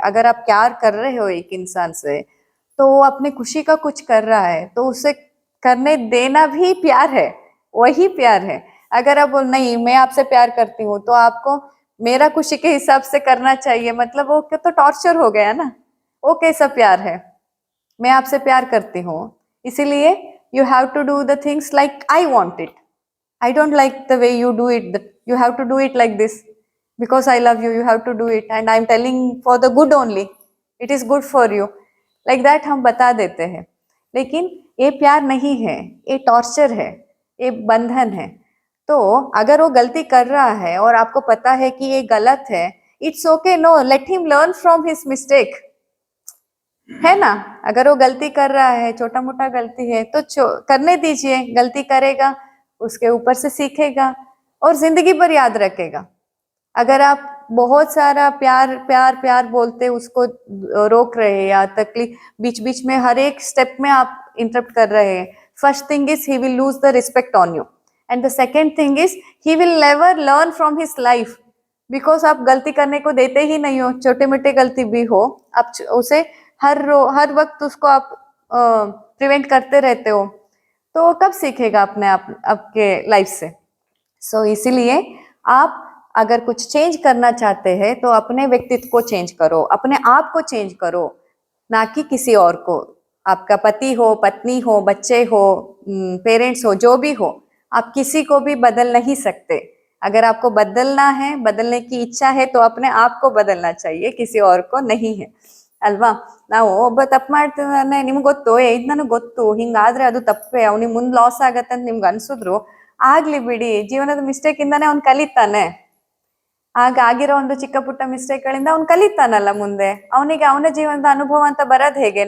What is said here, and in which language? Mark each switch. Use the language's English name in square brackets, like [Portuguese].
[Hindi] अगर आप प्यार कर रहे हो एक इंसान से तो वो अपने खुशी का कुछ कर रहा है तो उसे करने देना भी प्यार है, वही प्यार है. अगर आप बोल नहीं मैं आपसे प्यार करती हूँ तो आपको मेरा खुशी के हिसाब से करना चाहिए, मतलब वो तो टॉर्चर हो गया ना. वो कैसा प्यार है? मैं आपसे प्यार करती हूँ इसीलिए [English] you have to do the things like I want it. I don't like the way you do it. You have to do it like this because I love you. You have to do it and I'm telling for the good only. It is good for you. Like that [Hindi] हम बता देते हैं. लेकिन ये प्यार नहीं है, ये टॉर्चर है, ये बंधन है. तो अगर वो गलती कर रहा है और आपको पता है कि ये गलत है, [English] it's okay. No, let him learn from his mistake. [Hindi] है ना. अगर वो गलती कर रहा है, छोटा मोटा गलती है तो करने दीजिए. गलती करेगा, उसके ऊपर से सीखेगा और जिंदगी भर याद रखेगा. अगर आप बहुत सारा प्यार प्यार प्यार बोलते उसको रोक रहे हैं या तकलीफ बीच बीच में हर एक स्टेप में आप इंटरप्ट कर रहे हैं, [English] First thing is he will lose the respect on you and the second thing is he will never learn from his life. [Hindi] Because आप गलती करने को देते ही नहीं हो, छोटे मोटे गलती भी हो आप उसे हर वक्त उसको आप प्रिवेंट करते रहते हो, तो वो कब सीखेगा अपने आप आपके लाइफ से। सो इसीलिए आप अगर कुछ चेंज करना चाहते हैं तो अपने व्यक्तित्व को चेंज करो, अपने आप को चेंज करो, ना कि किसी और को। आपका पति हो, पत्नी हो, बच्चे हो, पेरेंट्स हो, जो भी हो, आप किसी को भी बदल नहीं सकते। अगर आपको बदलना है, बदलने की इच्छा है, तो अपने आप को बदलना चाहिए, किसी और को नहीं है ಅಲ್ವಾ। [Kannada] ನಾವು ಒಬ್ಬ ತಪ್ಪು ಮಾಡ್ತಿದ್ದಾನೆ, ನಿಮ್ಗೆ ಗೊತ್ತು, ಇದು ನನಗೆ ಗೊತ್ತು, ಹಿಂಗಾದ್ರೆ ಅದು ತಪ್ಪೇ, ಅವ್ನಿಗೆ ಮುಂದೆ ಲಾಸ್ ಆಗತ್ತೆ ಅಂತ ನಿಮ್ಗೆ ಅನ್ಸಿದ್ರು ಆಗ್ಲಿ ಬಿಡಿ, ಜೀವನದ ಮಿಸ್ಟೇಕ್ ಇಂದಾನೆ ಅವ್ನು ಕಲಿತಾನೆ. ಆಗ ಆಗಿರೋ ಒಂದು ಚಿಕ್ಕ ಪುಟ್ಟ ಮಿಸ್ಟೇಕ್ ಗಳಿಂದ ಅವ್ನು ಕಲಿತಾನಲ್ಲ ಮುಂದೆ, ಅವನಿಗೆ ಅವನ ಜೀವನದ ಅನುಭವ ಅಂತ ಬರೋದ್ ಹೇಗೆ?